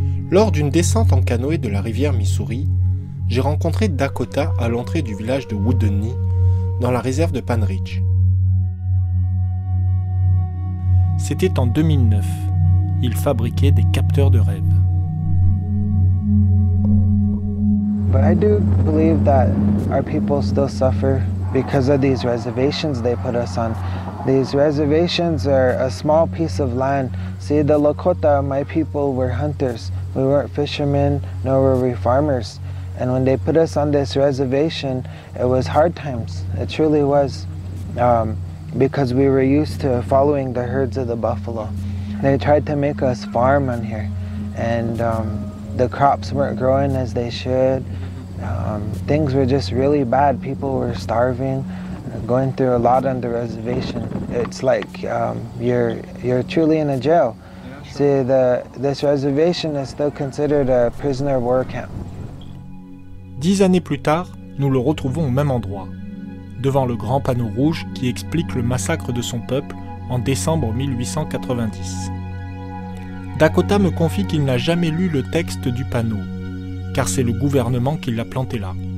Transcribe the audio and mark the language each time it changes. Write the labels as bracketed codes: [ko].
[fr] Lors d'une descente en canoë de la rivière Missouri, j'ai rencontré Dakota à l'entrée du village de Woodeny, dans la réserve de Pan Ridge. C'était en 2009. Il fabriquait des capteurs de rêve. [en] But I do believe that our people still suffer because of these reservations they put us on. These reservations are a small piece of land. See, the Lakota, my people, were hunters. We weren't fishermen, nor were we farmers. And when they put us on this reservation, it was hard times. It truly was. Because we were used to following the herds of the buffalo. They tried to make us farm on here. And the crops weren't growing as they should. Things were just really bad. People were starving, going through a lot on the reservation. It's like you're truly in a jail. See, this reservation is still considered a prisoner of war camp. [fr] 10 années plus tard, nous le retrouvons au même endroit, devant le grand panneau rouge qui explique le massacre de son peuple en décembre 1890. Dakota me confie qu'il n'a jamais lu le texte du panneau, car c'est le gouvernement qui l'a planté là.